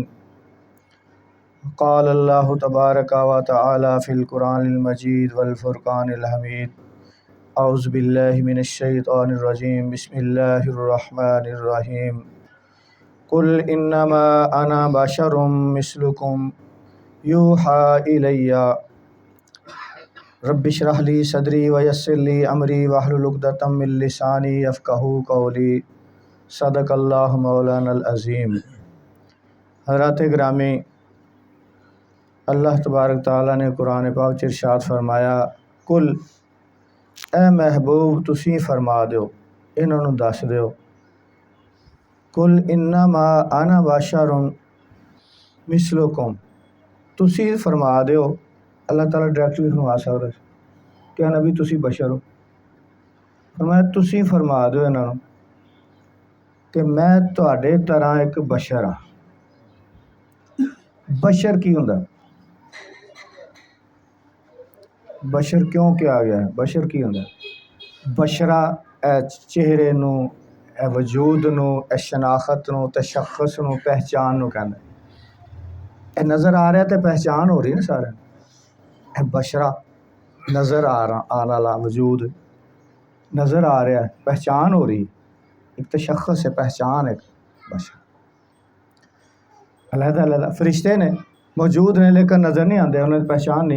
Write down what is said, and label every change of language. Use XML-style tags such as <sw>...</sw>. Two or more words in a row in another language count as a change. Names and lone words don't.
<ar>قال الله تبارك وتعالى في القرآن المجيد والفرقان الحميد. أعوذ بالله من الشيطان الرجيم. بسم الله الرحمن الرحيم. قل إنما أنا بشر مثلكم يوحى إلي رب اشرح لي صدري ويسر لي أمري واحلل عقدة من لساني يفقهوا قولي. صدق الله مولانا العظيم.</ar> <pa>حضرات گرامی، اللہ تبارک تعالیٰ نے قرآن پاک چ ارشاد فرمایا، قل اے محبوب تسی فرما دو، انہاں نوں دس دیو,</pa> <ar>قل إنما أنا بشر مثلكم,</ar> <pa>تسی فرما دیو. اللہ تعالیٰ ڈائریکٹ بھی فرما سکدا کیا نبی تسی بشر ہو. فرمایا تسی فرما دو انہاں نوں کہ میں تہاڈے طرح اک بشر ہاں. بشر کی ہندا؟ بشر کیوں کہا گیا ہے؟ بشر کی ہندا? بشرہ اے چہرے نوں، اے وجود نوں، اے شناخت نوں، تے شخص نوں، پہچان نوں کہندا. اے نظر آ رہا تو پہچان ہو رہی نا سارے. اے بشرہ نظر آن والا وجود نظر آ رہا ہے، پہچان ہو رہی. اک تو شخص ہے، پہچان ہے بشر۔ الگ الگ فرشتے نے موجود نے</pa> <ur>لیکن نظر نہیں آتے، انہیں پہچان نہیں.</ur>